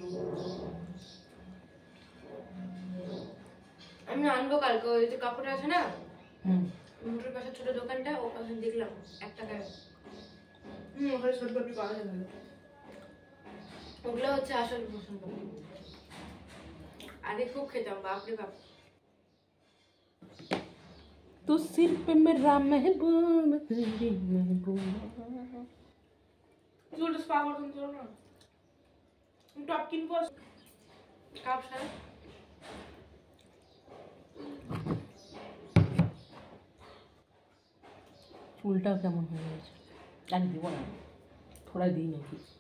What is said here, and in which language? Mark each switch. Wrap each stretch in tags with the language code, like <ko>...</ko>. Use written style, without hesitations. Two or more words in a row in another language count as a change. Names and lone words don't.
<bn>আমি আনবো কালকে, ওই যে কাপড় আছে না মোটর পাশে ছোট দোকানটা, ওখানে দেখলাম 1 টাকায়। ওখানে ছোট পাপড়ি পাওয়া যায় ভালো, ওগুলো হচ্ছে আসল রসুন পাপড়ি। আগে খুব খেতাম, বাপরে বাপ।</bn> <hi>तो सिर पे मेरा महबूब तेरी महबूबा।</hi> <bn>চুলটা স্পা করতে চলো না, টপ কিনবো। কাপ সারা চুলটাও কেমন হয়ে গেছে, আর দিব না, থোড়া দিই নাকি।</bn>